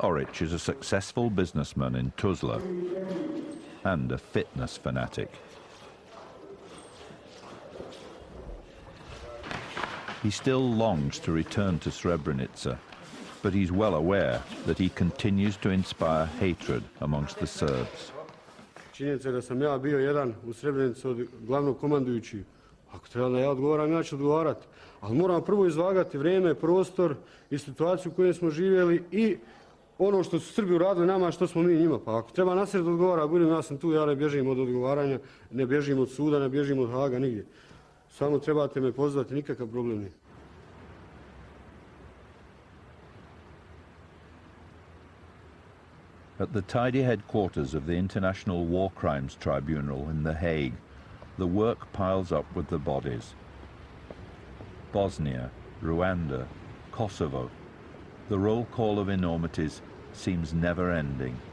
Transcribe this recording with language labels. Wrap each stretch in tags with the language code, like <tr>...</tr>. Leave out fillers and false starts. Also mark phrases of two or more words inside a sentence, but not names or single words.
<en>Oric is a successful businessman in Tuzla and a fitness fanatic. He still longs to return to Srebrenica, but he's well aware that he continues to inspire hatred amongst the Serbs.</en> <bs>Činjenica je da sam ja bio jedan u Srebrenici od glavnog komandujući. Ako treba da ja odgovaram, ja ću odgovarati. Ali moramo prvo izvagati vrijeme, prostor i situaciju u kojoj smo živjeli i ono što su Srbi uradili nama, što smo mi njima. Pa ako treba nasred odgovara, budem, ja sam tu, ja ne bježim od odgovaranja, ne bježim od suda, ne bježim od Haga, nigdje. Samo trebate me pozvati, nikakav problem nije.</bs> <en>At the tidy headquarters of the International War Crimes Tribunal in The Hague, the work piles up with the bodies. Bosnia, Rwanda, Kosovo, the roll call of enormities seems never ending.</en>